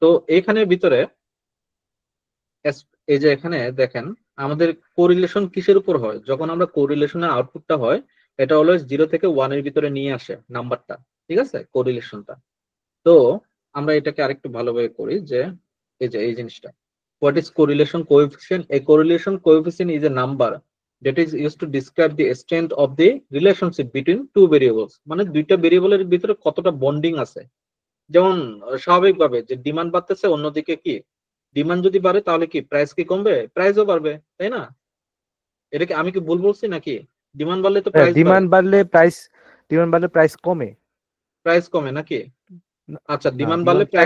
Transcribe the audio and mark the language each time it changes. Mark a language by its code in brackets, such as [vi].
[bn] তো এইখানের ভিতরে এই যে এখানে দেখেন আমাদের কোরিলেশন কিসের উপর হয়, যখন আমরা কোরিলেশনের আউটপুটটা হয় এটা অলওয়েজ 0 থেকে 1 এর ভিতরে নিয়ে আসে নাম্বারটা, ঠিক আছে, কোরিলেশনটা। তো আমরা এটাকে আরেকটু ভালোভাবে করি যে এই জিনিসটা, [en] what is correlation coefficient? A correlation coefficient is a number that is used to describe the strength of the relationship between two variables, [bn] মানে দুইটা ভেরিয়েবলের ভিতরে কতটা বন্ডিং আছে। যেমন স্বাভাবিকভাবে যে ডিমান্ড বাড়তেছে, অন্যদিকে কি ডিমান্ড যদি বাড়ে তাহলে কি প্রাইস কি কমবে, প্রাইসও বাড়বে, তাই না? এটা কি আমি কি ভুল বলছি নাকি? ডিমান্ড বাড়লে তো প্রাইস ডিমান্ড বাড়লে প্রাইস কমে, প্রাইস কমে নাকি? আচ্ছা, ডিমান্ড বাড়লে প্রাইস